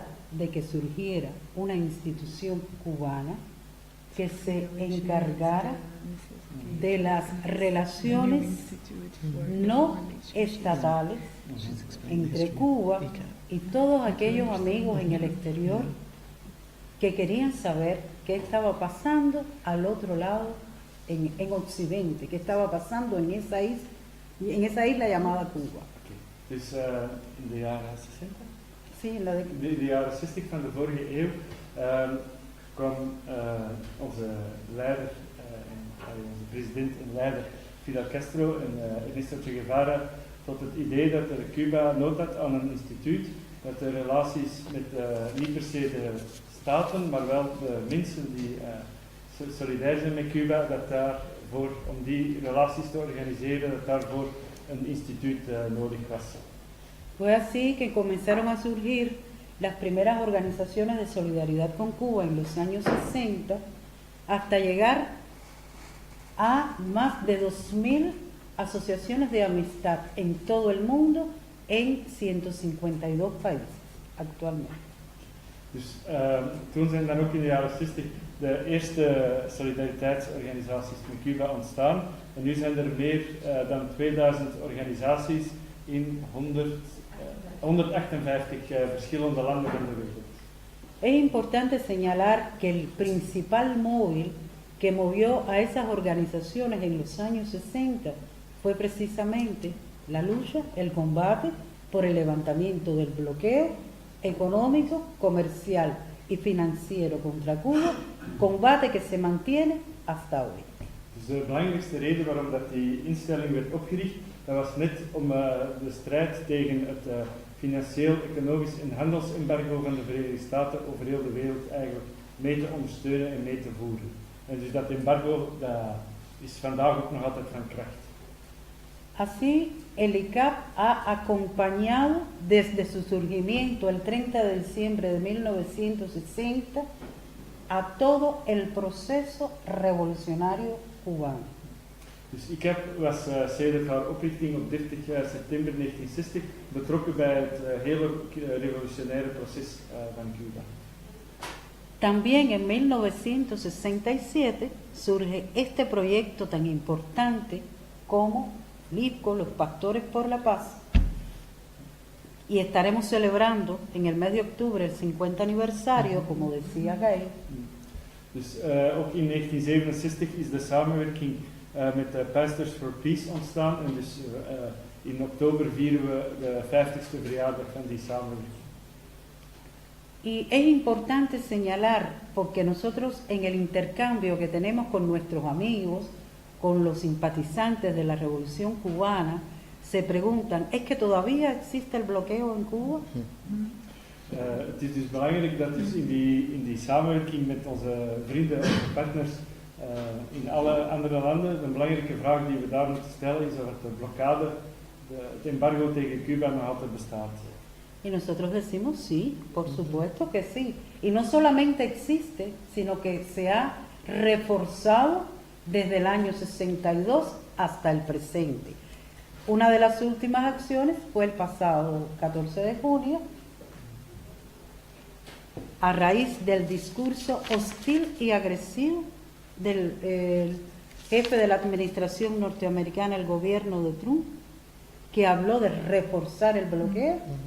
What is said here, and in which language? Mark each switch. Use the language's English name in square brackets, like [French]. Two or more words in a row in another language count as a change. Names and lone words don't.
[Spanish] de que surgiera una institución cubana que se encargara de las relaciones no estatales entre Cuba y todos aquellos amigos en el exterior que querían saber qué estaba pasando al otro lado, en Occidente, qué estaba pasando en esa isla llamada Cuba. [Dutch] Dus in de jaren 60? [Spanish] Sí, en [Dutch] de jaren 60 van de vorige eeuw kwam onze leider, onze president en leider Fidel Castro en Ernesto Che Guevara tot het idee dat Cuba nood had aan een instituut dat de relaties met niet per se de staten, maar wel de mensen die solidair zijn met Cuba, dat daarvoor, om die relaties te organiseren, dat daarvoor een instituut nodig was. [Spanish] Fue así que comenzaron a surgir las primeras organizaciones de solidaridad con Cuba en los años 60, hasta llegar a más de 2.000 asociaciones de amistad en todo el mundo en 152 países actualmente. [Dutch] Dus toen zijn dan ook in de jaren 60 de eerste solidariteitsorganisaties met Cuba ontstaan. En nu zijn er meer dan 2000 organisaties in 158 verschillende landen in de wereld. [Spanish] Es importante señalar que el principal móvil que movió a esas organizaciones en los años 60 fue precisamente la lucha, el combate por el levantamiento del bloqueo económico, comercial y financiero contra Cuba, combate que se mantiene hasta hoy. [Dutch] Dus de belangrijkste reden waarom dat die instelling werd opgericht, dat was net om de strijd tegen het financieel, economisch en handelsembargo van de Verenigde Staten over heel de wereld eigenlijk mee te ondersteunen en mee te voeren. En dus dat embargo dat is vandaag ook nog altijd van kracht. [Spanish] Así, el ICAP ha acompañado desde su surgimiento el 30 de diciembre de 1960 a todo el proceso revolucionario cubano. [Dutch] Dus ICAP was sedert haar oprichting op 30 september 1960 betrokken bij het hele revolutionaire proces van Cuba. [Spanish] También en 1967 surge este proyecto tan importante como IFCO, los Pastores por la Paz, y estaremos celebrando en el mes de octubre el 50 aniversario, como decía Gail. [Dutch] Dus ook in 1967 is de samenwerking met de Pastors for Peace ontstaan en dus in oktober vieren we de 50ste verjaardag van die samenwerking. [Spanish] Y es importante señalar, porque nosotros en el intercambio que tenemos con nuestros amigos, con los simpatizantes de la Revolución Cubana, se preguntan, ¿es que todavía existe el bloqueo en Cuba? [Dutch] Het is dus belangrijk dat dus in die samenwerking met onze vrienden en partners in alle andere landen, een belangrijke vraag die we daar moeten stellen is of de blokkade, het embargo tegen Cuba nog altijd bestaat. [Spanish] Y nosotros decimos sí, por supuesto que sí. Y no solamente existe, sino que se ha reforzado desde el año 62 hasta el presente. Una de las últimas acciones fue el pasado 14 de junio, a raíz del discurso hostil y agresivo del jefe de la administración norteamericana, el gobierno de Trump, que habló de reforzar el bloqueo.